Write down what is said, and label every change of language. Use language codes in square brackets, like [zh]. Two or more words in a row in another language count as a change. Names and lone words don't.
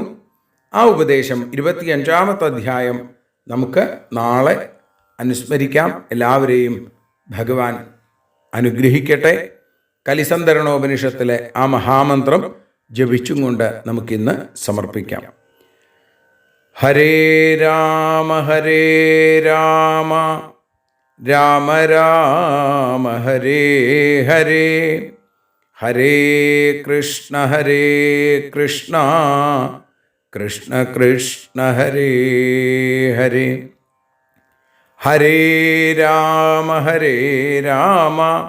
[ml] ആ ഉപദേശം 25-ാമത്തെ അധ്യായം നമുക്ക് നാളെ അനുസ്മരിക്കാം. എല്ലാവരെയും ഭഗവാൻ അനുഗ്രഹിക്കട്ടെ. കലിസന്ധരണോപനിഷത്തിലെ ആ മഹാമന്ത്രം ജപിച്ചും കൊണ്ട് നമുക്കിന്ന് സമർപ്പിക്കാം. [sa] ഹരേ രാമ ഹരേ രാമ രാമ രാമ ഹരേ ഹരേ ഹരേ കൃഷ്ണ കൃഷ്ണ കൃഷ്ണ ഹരേ ഹരേ ഹരേ രാമ രാമ